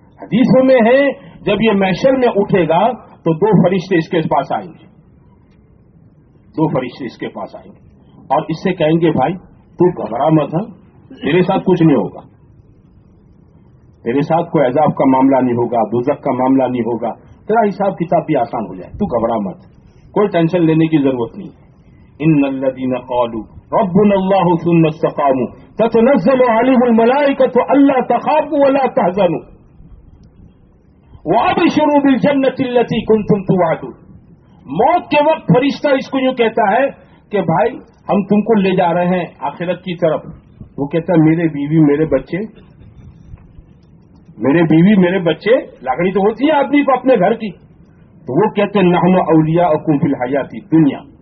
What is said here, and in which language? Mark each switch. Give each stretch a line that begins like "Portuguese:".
Urdu: حدیثوں میں ہے جب یہ محشر میں اٹھے گا تو 2 فرشتے اس کے پاس آئیں گے 2 فرشتے اس کے پاس آئیں گے اور اس سے کہیں گے بھائی تو گھبرا مت ہاں تیرے ساتھ کچھ نہیں ہوگا تیرے ساتھ کوئی عذاب کا معاملہ نہیں ہوگا دوزخ کا معاملہ نہیں ہوگا تیرا حساب کتاب بھی آسان ہو جائے تو گھبرا مت کوئی ٹینشن لینے کی ضرورت نہیں.
Arabic: ان الذين قالوا ربنا الله ثم استقاموا تتنزل عليهم الملائكه الا تخافوا ولا تحزنوا وابشروا بالجنه التي كنتم توعدون.
Urdu: موت کے وقت فرشتہ اس کو یوں کہتا ہے کہ بھائی ہم تم کو لے جا رہے ہیں آخرت کی طرف. وہ کہتا ہے میرے بیوی میرے بچے لگڑی تو ہوتی ہے آدمی کو اپنے گھر کی. تو وہ کہتے ہیں
Arabic: نحن اولیاء اکم فی الحیات دنیا